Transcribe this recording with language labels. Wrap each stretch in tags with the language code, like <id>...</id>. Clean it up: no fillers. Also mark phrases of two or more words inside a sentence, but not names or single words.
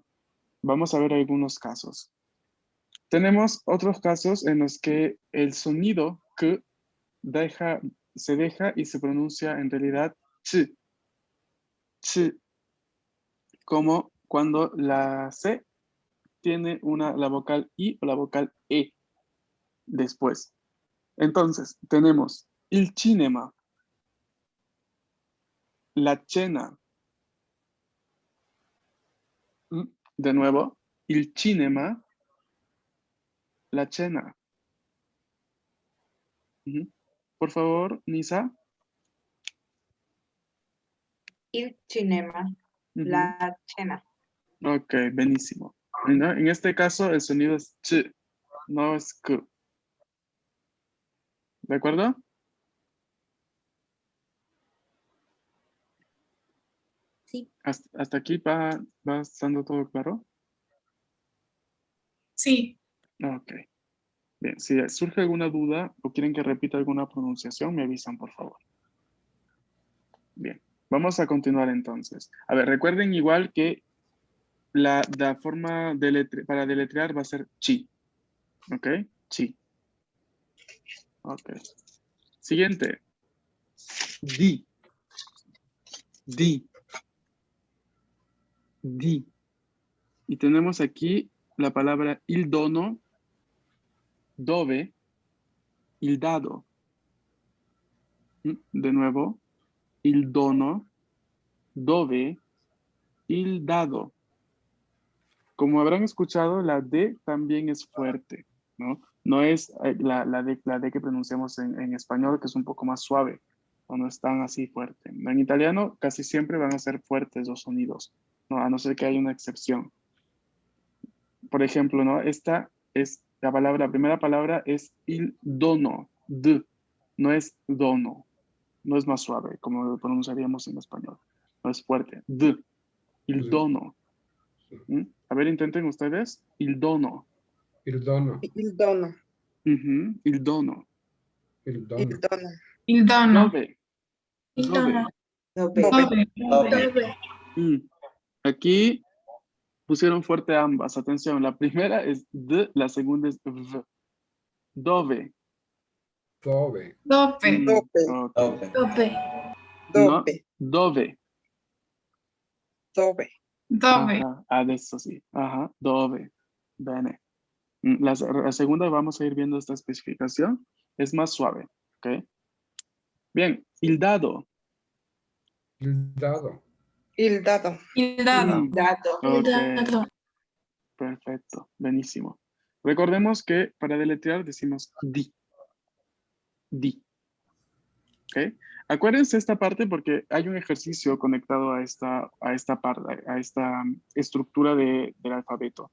<es>Vamos a ver algunos casos. Tenemos otros casos en los que el sonido K se deja y se pronuncia en realidad ch, ch, como cuando la C tiene la vocal I o la vocal E después. Entonces, tenemos</es> <it>il cinema, la cena.</it> <es>De nuevo,</es> <it>il cinema, la cena.</it> <es>Ujú. Por favor, Nisa.</es> <it>Il cinema. Ujú. La cena.</it> <es>Ok, buenísimo. ¿No? En este caso, el sonido es ch, no es k. ¿De acuerdo? Sí. Hasta aquí va estando todo claro. Sí. Ok. Bien, si surge alguna duda o quieren que repita alguna pronunciación, me avisan, por favor. Bien, vamos a continuar entonces. A ver, recuerden igual que la forma para deletrear va a ser chi. ¿Ok? Chi. Ok. Siguiente. Di. Di. Di. Y tenemos aquí la palabra</es> <it>il dono, dove, il dado.</it> <es>De nuevo,</es> <it>il dono, dove, il dado.</it> <es>Como habrán escuchado, la D también es fuerte, ¿no? No es la D que pronunciamos en español, que es un poco más suave, o no es tan así fuerte. En italiano casi siempre van a ser fuertes los sonidos, ¿no? A no ser que haya una excepción. Por ejemplo, ¿no? Esta es la primera palabra es il dono, d, no es dono, no es más suave, como lo pronunciaríamos en español, no es fuerte, d, il Sí. dono. A ver, intenten ustedes,</es> <it>il dono. Il dono. Il dono. Il dono. Il dono. Il dono. Il dono. Dove. Il Dove. dono. Dove. Dove? Dove.</it> <es>Aquí pusieron fuerte ambas. Atención, la primera es D, la segunda es V.</es> <it>Dove. Dove. Dove?</it> <es>Ok.</es> <it>Dove? No, Dove. dove. Dove. Dove?</it> <es>Ajá, adesso sí. Ajá,</es> <it>dove. Bene.</it> <es>La segunda vamos a ir viendo esta especificación. Es más suave. ¿Ok? Bien,</es> <it>il dado. Il dado. Il dado. Il dado. Dado. Il</it> <es>Ok,</es> <it>dado.</it> <es>perfecto. Buenísimo. Recordemos que para deletrear decimos di. Di. ¿Ok? Acuérdense esta parte porque hay un ejercicio conectado a esta parte, a esta estructura del alfabeto.</es>